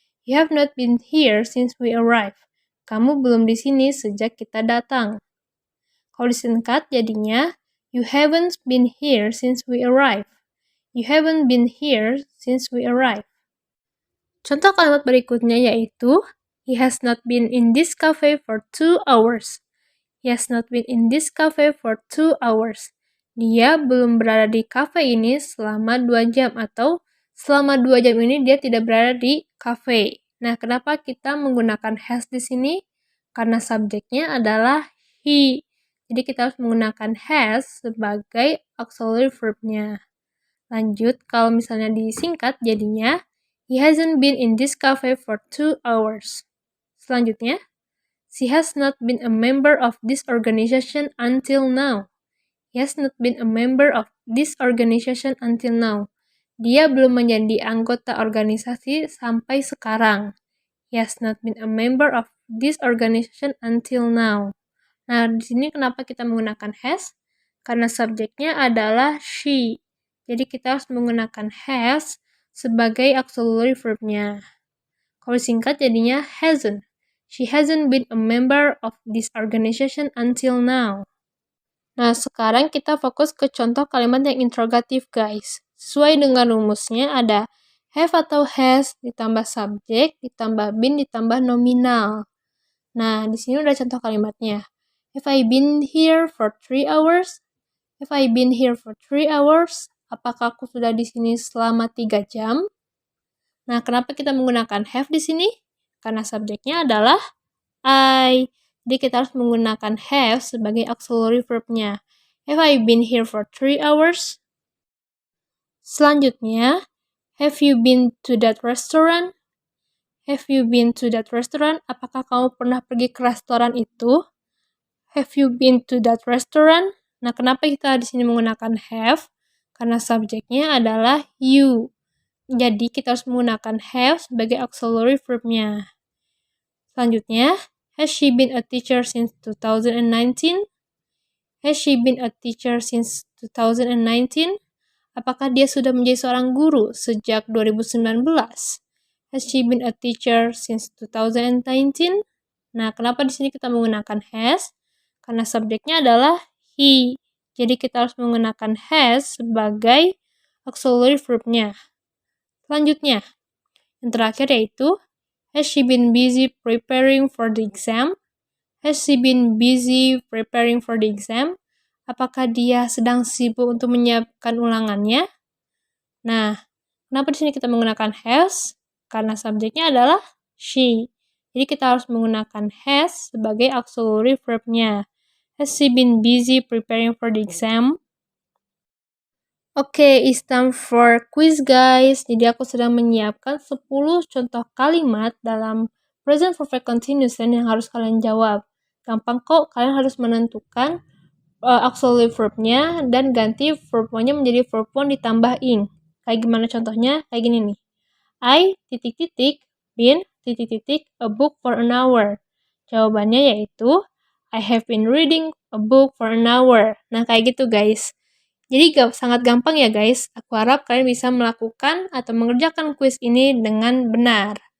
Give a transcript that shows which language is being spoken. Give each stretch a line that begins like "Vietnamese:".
English: You have not been here since we arrived.
Indonesian: Kamu belum di sini sejak kita datang. Kalau disingkat jadinya
English: you haven't been here since we arrived. You haven't been here since we arrived.
Indonesian: Contoh kalimat berikutnya yaitu
English: he has not been in this cafe for 2 hours. He has not been in this cafe for 2 hours.
Indonesian: Dia belum berada di cafe ini selama 2 jam atau selama 2 jam ini dia tidak berada di cafe. Nah, kenapa kita menggunakan has di sini? Karena subjeknya adalah he. Jadi kita harus menggunakan has sebagai auxiliary verb-nya. Lanjut, kalau misalnya disingkat jadinya
English: he hasn't been in this cafe for 2 hours. Selanjutnya, she has not been a member of this organization until now. He has not been a member of this organization until now.
Indonesian: Dia belum menjadi anggota organisasi sampai sekarang.
English: He has not been a member of this organization until now.
Indonesian: Nah, di sini kenapa kita menggunakan has? Karena subjeknya adalah she. Jadi kita harus menggunakan has sebagai auxiliary verbnya. Kalau singkat jadinya hasn't.
English: She hasn't been a member of this organization until now.
Indonesian: Nah, sekarang kita fokus ke contoh kalimat yang interrogatif, guys. Sesuai dengan rumusnya ada have atau has, ditambah subjek, ditambah been, ditambah nominal. Nah, di sini udah contoh kalimatnya.
English: Have I been here for 3 hours? Have I been here for 3 hours?
Indonesian: Apakah aku sudah di sini selama 3 jam? Nah, kenapa kita menggunakan have di sini? Karena subjeknya adalah I. Jadi kita harus menggunakan have sebagai auxiliary verbnya.
English: Have I been here for 3 hours? Selanjutnya, have you been to that restaurant? Have you been to that restaurant?
Indonesian: Apakah kamu pernah pergi ke restoran itu?
English: Have you been to that restaurant?
Indonesian: Nah, kenapa kita di sini menggunakan have? Karena subjeknya adalah you. Jadi kita harus menggunakan have sebagai auxiliary verbnya.
English: Selanjutnya, has she been a teacher since 2019? Has she been a teacher since 2019?
Indonesian: Apakah dia sudah menjadi seorang guru sejak 2019?
English: Has she been a teacher since 2019?
Indonesian: Nah, kenapa di sini kita menggunakan has? Karena subjeknya adalah he. Jadi kita harus menggunakan has sebagai auxiliary verbnya. Selanjutnya, yang terakhir yaitu,
English: has she been busy preparing for the exam? Has she been busy preparing for the exam?
Indonesian: Apakah dia sedang sibuk untuk menyiapkan ulangannya? Nah, kenapa di sini kita menggunakan has? Karena subjeknya adalah she. Jadi kita harus menggunakan has sebagai auxiliary verbnya.
English: Has she been busy preparing for the exam? Oke, it's time for quiz, guys.
Indonesian: Jadi aku sedang menyiapkan 10 contoh kalimat dalam present perfect continuous tense yang harus kalian jawab. Gampang kok, kalian harus menentukan auxiliary verbnya dan ganti verb one-nya menjadi verb one ditambah ing. Kayak gimana contohnya? Kayak gini nih.
English: I been a book for an hour.
Indonesian: Jawabannya yaitu
English: I have been reading a book for an hour.
Indonesian: Nah, kayak gitu, guys. Jadi sangat gampang ya, guys. Aku harap kalian bisa melakukan atau mengerjakan kuis ini dengan benar.